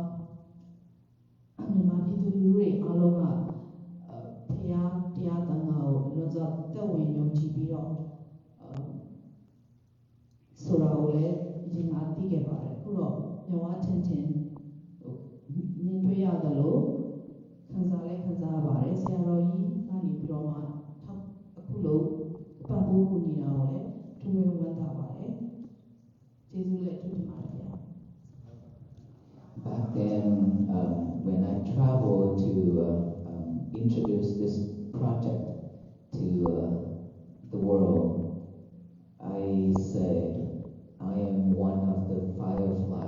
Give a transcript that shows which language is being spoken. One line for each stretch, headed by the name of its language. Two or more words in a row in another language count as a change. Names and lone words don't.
Burmese: မြန်မာပြည်သူလူထုတွေအားလုံးကဖရာတရားသံဃာကိုအလွန်စွာသက်ဝင်ယုံကြည်ပြီးတော့ဆိုတာကိုလည်းအရင်ကသိခဲ့ပါတယ်အခုတော့မျက်ဝါးထင်ထင်မြင်တွေ့ရတယ်လို့ခံစားရပါတယ်ဆရာတော်ကြီးကနေပြီးတော့မှအခုလို့ပံ့ပိုးကူညီတာကိုလည်းထူးဝန်းတာပါတယ်ကျေးဇူးလည်းထူးတင်ပါတယ်ဗျာ
English: Back then, when I traveled to introduce this project to the world, I said, I am one of the firefly.